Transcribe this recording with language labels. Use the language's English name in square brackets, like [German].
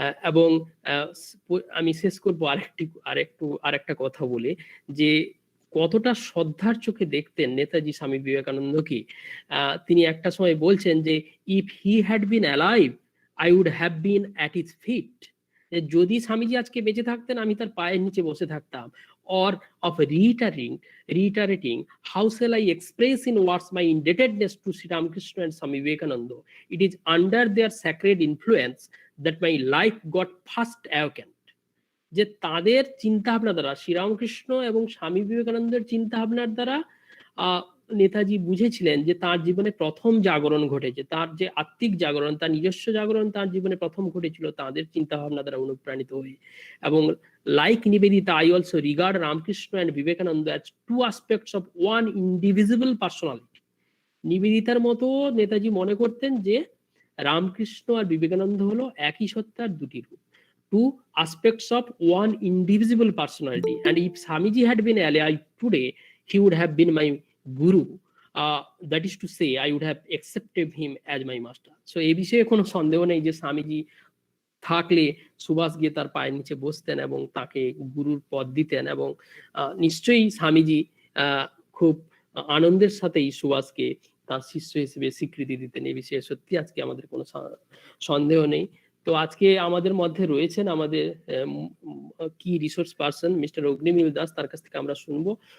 [Bangla] এবং আমি শেষ করবো আরেকটা কথা বলে, যে কতটা শ্রদ্ধার চোখে দেখতেন নেতাজি স্বামী বিবেকানন্দকে। [English] তিনি একটা সময় বলছেন যে if he had been alive I would have been at his feet. [Bangla] যদি স্বামীজি আজকে বেঁচে থাকতেন আমি তার পায়ের নিচে বসে থাকতাম। [English] or of reiterating how shall I express in words my indebtedness to Sri Ramakrishna and Swami Vivekananda. It is under their sacred influence that my life got first awakened. [Bangla] যে তাদের চিন্তা ভাবনা দ্বারা, শ্রীরামকৃষ্ণ এবং স্বামী বিবেকানন্দের চিন্তা ভাবনার দ্বারা নেতাজি বুঝেছিলেন যে তার জীবনে প্রথম জাগরণ ঘটেছে, তার যে আত্মিক জাগরণ, তার নিজস্ব জাগরণ তার জীবনে প্রথম ঘটেছিল তাদের চিন্তা ভাবনা দ্বারা অনুপ্রাণিত হয়ে। [English] এবং like Nivedita, I also regard Ramakrishna and Vivekananda as two aspects of one indivisible personality. [Bangla] নিবেদিতার মতো নেতাজি মনে করতেন যে রামকৃষ্ণ আর বিবেকানন্দ হলো একই সত্তার দুটি রূপ, [English] two aspects of one indivisible personality. And if Swamiji had been alive today, he would have been my guru. That is to say, I would have accepted him as my master. [Bangla] So এই বিষয়ে কোনো সন্দেহ নেই যে স্বামীজি থাকলে সুভাষ গিয়ে তার পায়ের নিচে বসতেন এবং তাকে গুরুর পদ দিতেন, এবং নিশ্চয়ই স্বামীজি খুব আনন্দের সাথেই সুভাষকে তার শিষ্য হিসেবে স্বীকৃতি দিতেন। এই বিষয়ে সত্যি আজকে আমাদের কোনো সন্দেহ নেই। তো আজকে আমাদের মধ্যে রয়েছেন আমাদের কি রিসোর্স পার্সন মিস্টার অগ্নিমিল দাস, তার কাছ থেকে আমরা শুনবো।